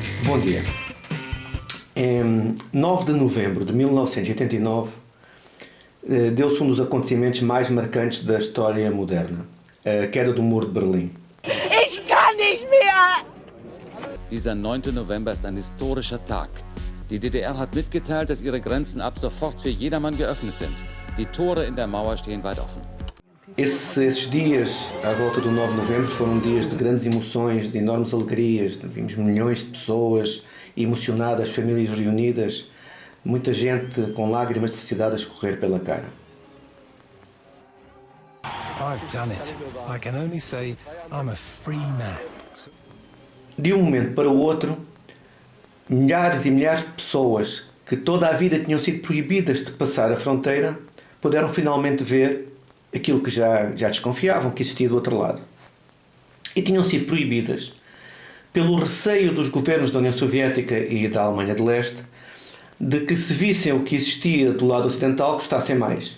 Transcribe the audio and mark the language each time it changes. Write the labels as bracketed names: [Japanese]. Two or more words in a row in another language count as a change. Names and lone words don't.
[Portuguese] Bom dia. Em 9 de novembro de 1989, deu-se um dos acontecimentos mais marcantes da história moderna, a queda do Muro de Berlim. [German] Ich kann nicht mehr! Dieser 9. November ist ein historischer Tag. Die DDR hat mitgeteilt, dass ihre Grenzen ab sofort für jedermann geöffnet sind. Die Tore in der Mauer stehen weit offen. [Portuguese] Esses dias, à volta do 9 de novembro, foram dias de grandes emoções, de enormes alegrias. Vimos milhões de pessoas emocionadas, famílias reunidas, muita gente com lágrimas de felicidade a escorrer pela cara. [English] I've done it. I can only say I'm a free man. [Portuguese] De um momento para o outro, milhares e milhares de pessoas que toda a vida tinham sido proibidas de passar a fronteira puderam finalmente ver aquilo que já desconfiavam que existia do outro lado. E tinham sido proibidas pelo receio dos governos da União Soviética e da Alemanha de Leste de que se vissem o que existia do lado ocidental gostassem mais.